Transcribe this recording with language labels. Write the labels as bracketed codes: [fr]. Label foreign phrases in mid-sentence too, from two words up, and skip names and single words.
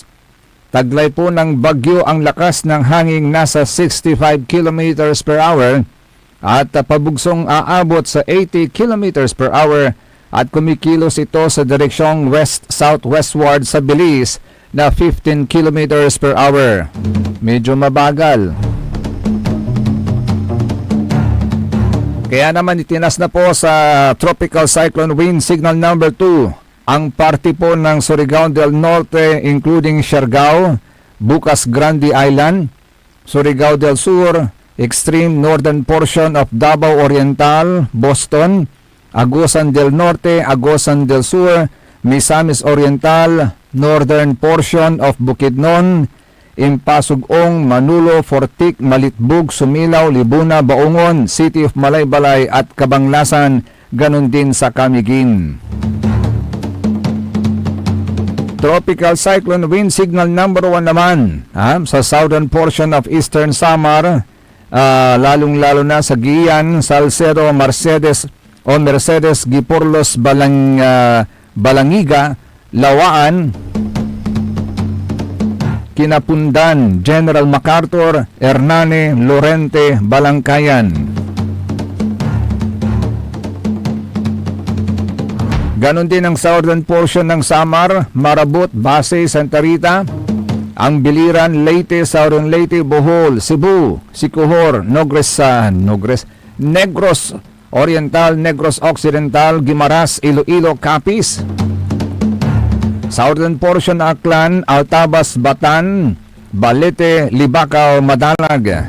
[tl] Taglay po ng bagyo ang lakas ng hangin nasa 65 [en] km per hour [tl] at pabugsong aabot sa 80 [en] km per hour [tl] at kumikilos ito sa direksyong west-southwestward sa bilis na 15 [en] km per hour. [tl] Medyo mabagal. Kaya naman itinas na po sa [en] Tropical Cyclone Wind Signal number 2 [tl] ang parte po ng Surigao del Norte including Siargao, Bukas Grande Island, Surigao del Sur, [en] extreme northern portion of [tl] Davao Oriental, Boston, Agusan del Norte, Agusan del Sur, Misamis Oriental, [en] northern portion of [tl] Bukidnon, Impasugong, Manulo, Fortik, Malitbug, Sumilaw, Libuna, Baungon, City of Malaybalay at Kabanglasan, ganun din sa Camiguin. [en] Tropical Cyclone Wind Signal number 1 [tl] naman sa [en] southern portion of [tl] Eastern Samar, lalong-lalo na sa Guian, Salcedo, Mercedes, Giporlos, Balangiga, Lawaan, Kinapundan, General MacArthur, Hernane, Lorente, Balangkayan. Ganon din ang [en] southern portion [tl] ng Samar, Marabut, Base, Santa Rita, ang Biliran, Leyte, Southern Leyte, Bohol, Cebu, Siquijor, Negros Oriental, Negros Occidental, Guimaras, Iloilo, Capiz. Southern portion ng Aklan, Altabas, Batan, Balete, Libacao, Madalag.